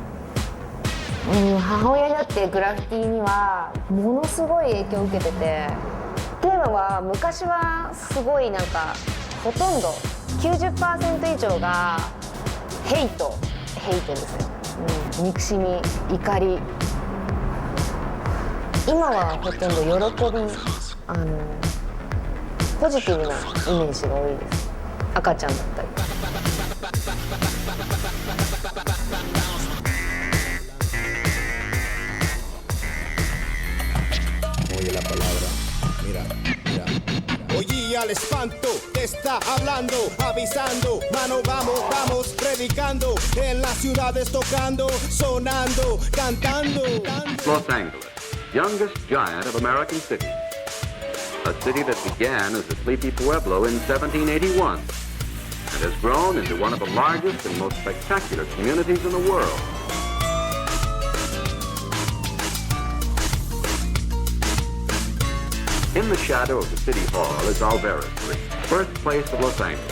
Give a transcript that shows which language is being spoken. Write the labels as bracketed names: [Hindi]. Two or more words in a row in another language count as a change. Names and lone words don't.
[Japanese] 母親になってグラフィティにはものすごい影響を受けてて、っていうのは昔はすごいなんかほとんど 90% 以上がヘイトですね、憎しみ、怒り。今はほとんど喜び、ポジティブなイメージが多いです。赤ちゃんだったり。 [Spanish] Oye la palabra, mira, mira. Oye al espanto, te está hablando, avisando, mano vamos, vamos, predicando, en las ciudades tocando, sonando, cantando. [English] Los Angeles, youngest giant of American cities. A city that began as a sleepy pueblo in 1781 and has grown into one of the largest and most spectacular communities in the world. In the shadow of the city hall is Alvarez Street, birthplace of Los Angeles.